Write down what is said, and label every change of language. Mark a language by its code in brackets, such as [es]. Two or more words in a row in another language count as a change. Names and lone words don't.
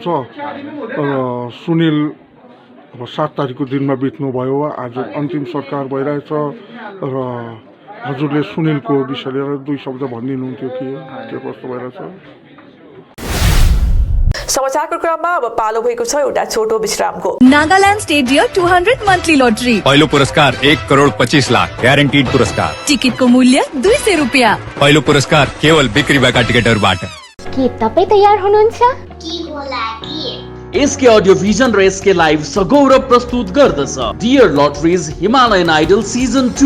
[ne] सुनिल अब 7 तारिकको दिनमा बित्नुभयो। आज अन्तिम संस्कार भइरहेछ र हजुरले सुनिलको विषय लिएर 2 शब्द भनिदिनुहुन्थ्यो के कस्तो भइरहेछ? समाचारको क्रममा अब पालो भएको छ एउटा छोटो विश्रामको। नागालैंड स्टेट डियर 200 मंथली लॉटरी। पहिलो पुरस्कार 1,25,00,000 ग्यारेन्टिड पुरस्कार। टिकटको मूल्य 200 रुपैयाँ। पहिलो पुरस्कार केवल बिक्री भएका टिकटहरूबाट। के तपाई तयार हुनुहुन्छ? के होला के? एसके अडियो भिजन र एसके लाइभ सगौरव प्रस्तुत गर्दछ डियर लटरिज हिमालयन आइडल सिजन 2।